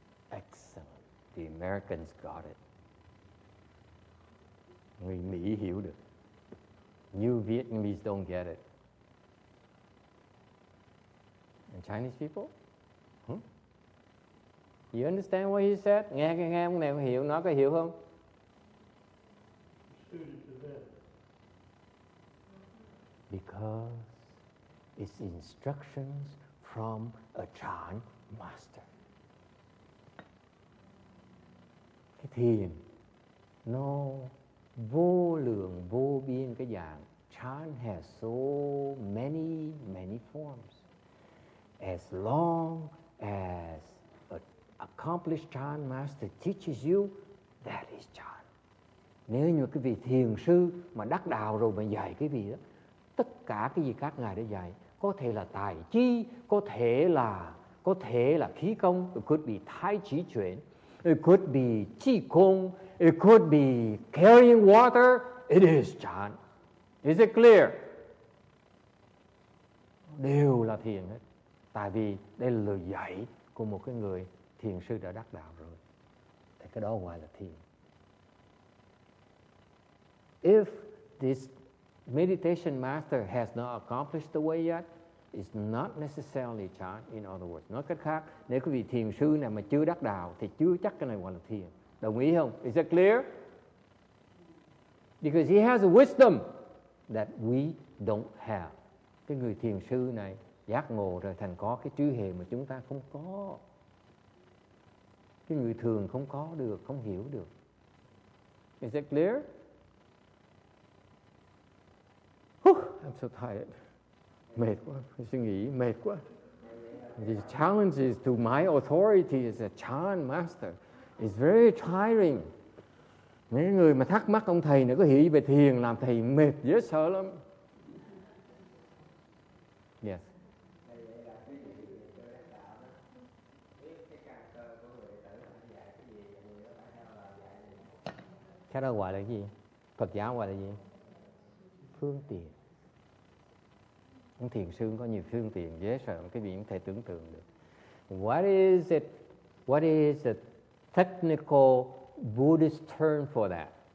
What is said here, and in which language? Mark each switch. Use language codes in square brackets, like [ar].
[en] Excellent. The Americans got it. [vi] Người Mỹ hiểu được. [en] You Vietnamese don't get it. And Chinese people? You understand what he said? [vi] Nghe ông này hiểu, nó có hiểu không? [en] Because it's instructions from a Chan master. [vi] Cái thiền nó vô lượng vô biên cái dạng. [en] Chan has so many forms. As long as an accomplished Chan master teaches you, that is Chan. [vi] Nếu như cái vị thiền sư mà đắc đạo rồi mà dạy cái vị đó, tất cả cái gì các ngài đã dạy, có thể là tài chi, có thể là khí công, [en] it could be tai chi chuyển, it could be chi kung, it could be carrying water, it is Chan. Is it clear? [vi] Đều là thiền hết. Tại vì đây là lời dạy của một cái người thiền sư đã đắc đạo rồi. Thì cái đó gọi là thiền. [en] If this meditation master has not accomplished the way yet, it's not necessarily Chan. In other words, [vi] nói cách khác, nếu quý vị thiền sư này mà chưa đắc đạo thì chưa chắc cái này gọi là thiền. Đồng ý không? [en] Is that clear? Because he has a wisdom that we don't have. [vi] Cái người thiền sư này giác ngộ rồi thành có cái trí huệ mà chúng ta không có. Cái người thường không có được, không hiểu được. [en] Is that clear? I'm so tired. [vi] Mệt quá, phải suy nghĩ, mệt quá. [en] The challenges to my authority as a Chan master is very tiring. [vi] Mấy người mà thắc mắc ông thầy này có hiểu về thiền làm thầy mệt dễ sợ lắm. [en] Yes. [vi] Cái đó gọi là gì? Phật giáo gọi là gì? Phương tiện. Ông thiền sư có nhiều phương tiện dễ sợ cái vị không thể tưởng tượng được. [en] What is it? What is a technical Buddhist term for that?